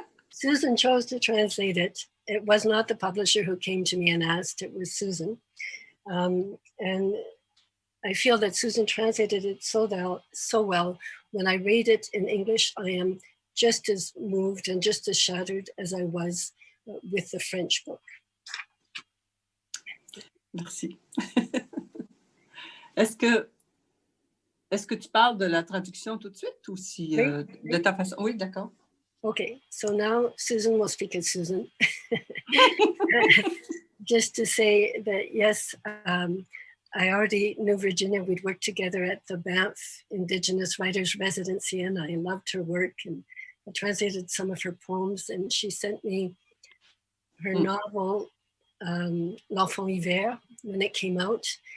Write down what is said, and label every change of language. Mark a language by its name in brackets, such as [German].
[English] Susan chose to translate it. It was not the publisher who came to me and asked, it was Susan. And I feel that Susan translated it so well. When I read it in English, I am just as moved and just as shattered as I was with the French book. [French] Merci. Est-ce que tu parles de la traduction tout de suite ou si de ta façon? Oui, d'accord. [English] Okay, so now Susan will speak as Susan. Just to say that, yes, I already knew Virginia. We'd worked together at the Banff Indigenous Writers Residency, and I loved her work, and I translated some of her poems, and she sent me her novel, L'Enfant Hiver, when it came out.